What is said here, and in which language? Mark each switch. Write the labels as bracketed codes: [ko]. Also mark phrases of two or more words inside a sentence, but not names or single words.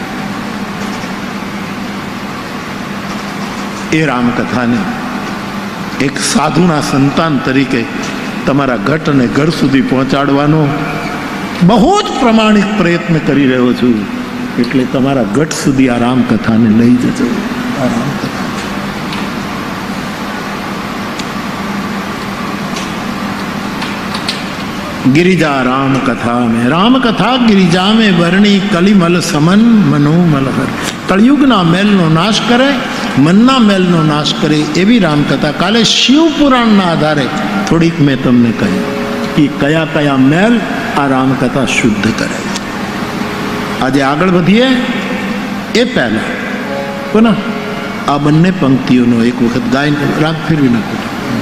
[gu] એ રામકથાને એક સાધુના સંતાન તરીકે તમારા ઘટ અને ઘર સુધી પહોંચાડવાનો બહુ જ પ્રમાણિક પ્રયત્ન કરી રહ્યો છું. એટલે તમારા ઘટ સુધી આ રામકથાને લઈ જજો. આ રામકથા [awa] गिरिजा राम कथा में, राम कथा गिरिजा में वर्णी कलिमल समन मनोमल हर. [gu] कलयुगना મેલનો નાશ કરે, મનના મેલનો નાશ કરે એવી રામકથા. કાલે શિવપુરાણના આધારે થોડીક મેં તમને કહી કે કયા કયા મેલ આ રામકથા શુદ્ધ કરે. આજે આગળ વધીએ એ પહેલા પુનઃ આ બંને પંક્તિઓનો એક વખત ગાયન રાગ ફેરવી નાખો.